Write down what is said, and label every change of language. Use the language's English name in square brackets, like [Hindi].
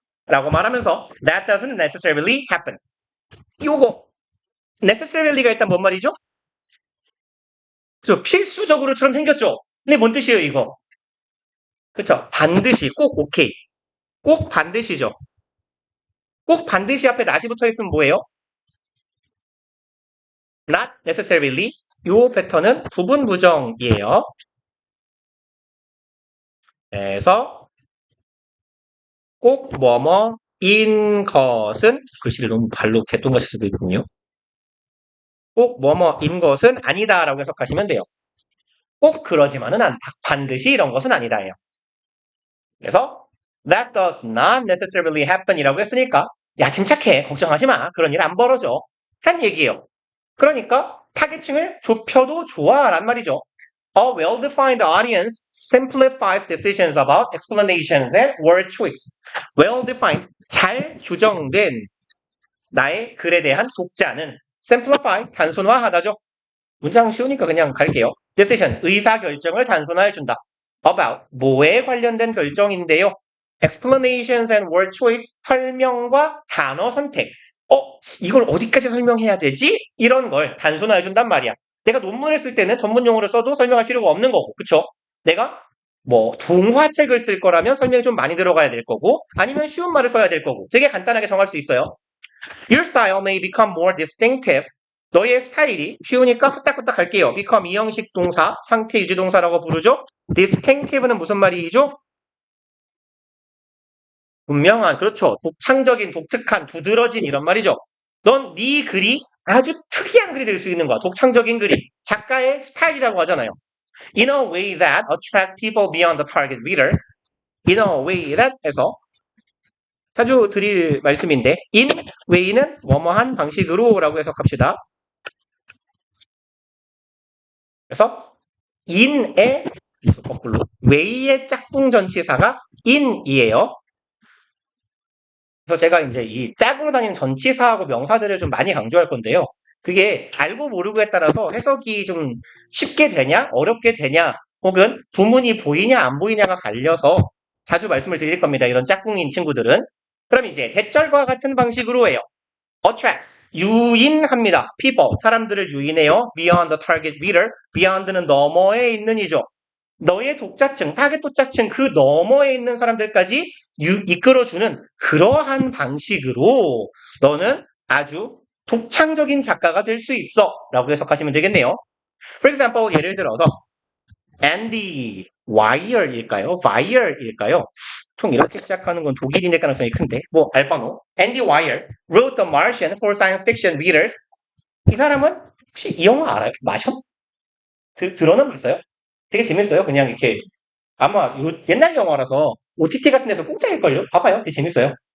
[English] 라고 말하면서 that doesn't necessarily happen. [Korean] 요거 necessarily가 일단 뭔 말이죠? 그죠? 필수적으로처럼 생겼죠? 근데 뭔 뜻이에요, 이거? 그쵸? 반드시, 꼭 오케이. 꼭 반드시죠. 꼭 반드시 앞에 not이 붙어 있으면 뭐예요? [English] not necessarily. [Korean] 요 패턴은 부분 부정이에요. 그래서 꼭 뭐뭐인 것은 글씨를 너무 발로 개똥같이 쓰고 있군요. 꼭 뭐뭐인 것은 아니다라고 해석하시면 돼요. 꼭 그러지만은 않다. 반드시 이런 것은 아니다예요. 그래서 that does not necessarily happen 이라고 했으니까 야 침착해. 걱정하지 마. 그런 일 안 벌어져. 한 얘기예요. 그러니까 타겟층을 좁혀도 좋아 란 말이죠. [English] A well-defined audience simplifies decisions about explanations and word choice. [Korean] Well-defined, 잘 규정된 나의 글에 대한 독자는 simplify, 단순화하다죠. 문장 쉬우니까 그냥 갈게요. decision, 의사결정을 단순화해준다. about, 뭐에 관련된 결정인데요. explanations and word choice, 설명과 단어 선택. 이걸 어디까지 설명해야 되지? 이런 걸 단순화해 준단 말이야. 내가 논문을 쓸 때는 전문 용어를 써도 설명할 필요가 없는 거고, 그쵸? 내가 뭐 동화책을 쓸 거라면 설명이 좀 많이 들어가야 될 거고, 아니면 쉬운 말을 써야 될 거고, 되게 간단하게 정할 수 있어요. [English] Your style may become more distinctive. [Korean] 너의 스타일이 쉬우니까 후딱후딱 할게요. become 이형식 동사, 상태 유지 동사라고 부르죠. distinctive는 무슨 말이죠? 분명한, 그렇죠. 독창적인, 독특한, 두드러진 이런 말이죠. 넌 네 글이 아주 특이한 글이 될 수 있는 거야. 독창적인 글이. 작가의 스타일이라고 하잖아요. [English] In a way that attracts people beyond the target reader. [Korean] In a way that 해서 자주 드릴 말씀인데 in way 는 뭐뭐한 방식으로 라고 해석합시다. 그래서 in의 거꾸로 way의 짝꿍 전치사가 in이에요. 그래서 제가 이제 이 짝으로 다니는 전치사하고 명사들을 좀 많이 강조할 건데요. 그게 알고 모르고에 따라서 해석이 좀 쉽게 되냐, 어렵게 되냐, 혹은 구문이 보이냐, 안 보이냐가 갈려서 자주 말씀을 드릴 겁니다. 이런 짝꿍인 친구들은. 그럼 이제 대절과 같은 방식으로 해요. attract, 유인합니다. people, 사람들을 유인해요. beyond the target reader, beyond는 너머에 있는 이죠. 너의 독자층, 타겟 독자층 그 너머에 있는 사람들까지 이끌어주는 그러한 방식으로 너는 아주 독창적인 작가가 될 수 있어 라고 해석하시면 되겠네요. For example, 예를 들어서 Andy Weir일까요? Weir일까요? 총 이렇게 시작하는 건 독일인의 가능성이 큰데 뭐 알바노 Andy Weir wrote The Martian for science fiction readers. 이 사람은 혹시 이 영화 알아요? 마션? 들어는 봤어요? 되게 재밌어요. 그냥 이렇게 아마 옛날 영화라서 OTT 같은 데서 공짜일걸요? 봐봐요. 되게 재밌어요.